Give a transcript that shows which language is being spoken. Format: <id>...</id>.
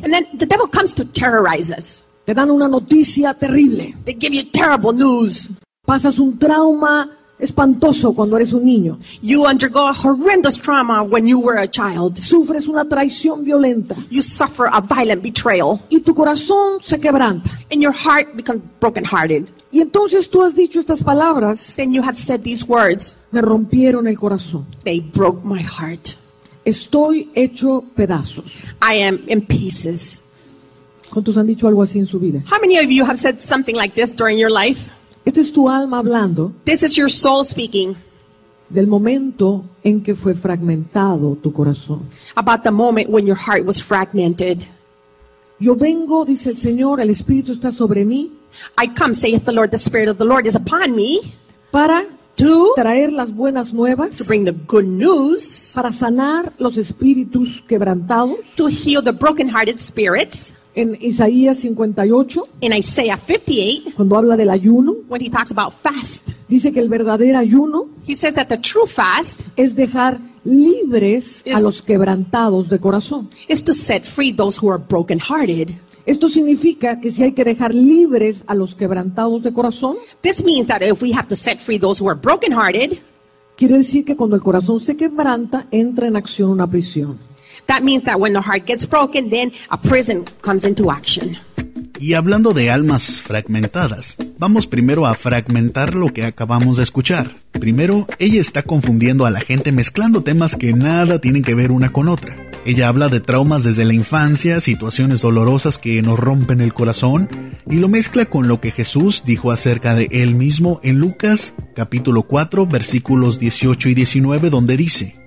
<en>And then the devil comes to terrorize us.</en> <es>Te dan una noticia terrible.</es> <en>They give you terrible news.</en> <es>Pasas un trauma espantoso cuando eres un niño.</es> <en>You undergo a horrendous trauma when you were a child.</en> <es>Sufres una traición violenta.</es> <en>You suffer a violent betrayal.</en> <es>Y tu corazón se quebranta.</es> <en>And your heart becomes brokenhearted.</en> <es>Y entonces tú has dicho estas palabras.</es> <en>Then you have said these words.</en> <es>Me rompieron el corazón.</es> <en>They broke my heart.</en> <es>Estoy hecho pedazos.</es> <en>I am in pieces.</en> <es>¿Cuántos han dicho algo así en su vida?</es> <en>How many of you have said something like this during your life?</en> <es>Esta es tu alma hablando.</es> <en>This is your soul speaking.</en> <es>Del momento en que fue fragmentado tu corazón.</es> <en>About the moment when your heart was fragmented.</en> <es>Yo vengo, dice el Señor, el Espíritu está sobre mí.</es> <en>I come, saith the Lord, the Spirit of the Lord is upon me.</en> <es>Para</es> <en>to</en> <es>traer las buenas nuevas.</es> <en>To bring the good news.</en> <es>Para sanar los espíritus quebrantados.</es> <en>To heal the broken-hearted spirits.</en> <es>En Isaías 58,</es> <en>in Isaiah 58,</en> <es>cuando habla del ayuno,</es> <en>when he talks about fast,</en> <es>dice que el verdadero ayuno,</es> <en>he says that the true fast,</en> <es>es dejar libres a los quebrantados de corazón.</es> <en>Is to set free those who are brokenhearted.</en> <es>Esto significa que si hay que dejar libres a los quebrantados de corazón,</es> <en>this means that if we have to set free those who are brokenhearted,</en> <es>quiere decir que cuando el corazón se quebranta, entra en acción una prisión.</es> <en>That means that when the heart gets broken, then a prison comes into action.</en> <es>Y hablando de almas fragmentadas, vamos primero a fragmentar lo que acabamos de escuchar. Primero, ella está confundiendo a la gente mezclando temas que nada tienen que ver una con otra. Ella habla de traumas desde la infancia, situaciones dolorosas que nos rompen el corazón, y lo mezcla con lo que Jesús dijo acerca de él mismo en Lucas capítulo 4, versículos 18 y 19, donde dice:</es>